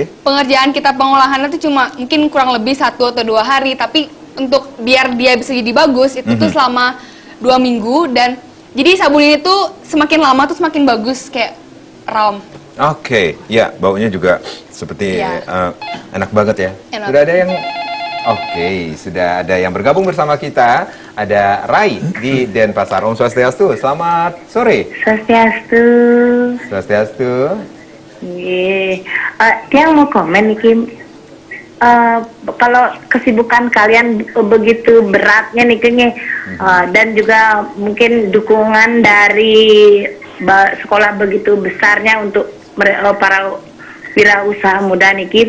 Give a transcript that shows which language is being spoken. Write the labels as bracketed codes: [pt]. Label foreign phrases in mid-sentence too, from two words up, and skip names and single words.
[id] Pengerjaan kita pengolahannya itu cuma mungkin kurang lebih 1 atau 2 hari, tapi untuk biar dia bisa jadi bagus itu tuh selama 2 minggu, dan jadi sabun ini tuh semakin lama tuh semakin bagus kayak raum. Oke, ya baunya juga seperti enak banget ya. Enak. Sudah ada yang bergabung bersama kita. Ada Rai di Denpasar. [ban] Om Swastiastu, [id] selamat sore. Swastiastu. Dia mau komen nih Kim. Kalau kesibukan kalian begitu beratnya nih kayaknya, dan juga mungkin dukungan dari sekolah begitu besarnya untuk para wirausaha muda nih Kim.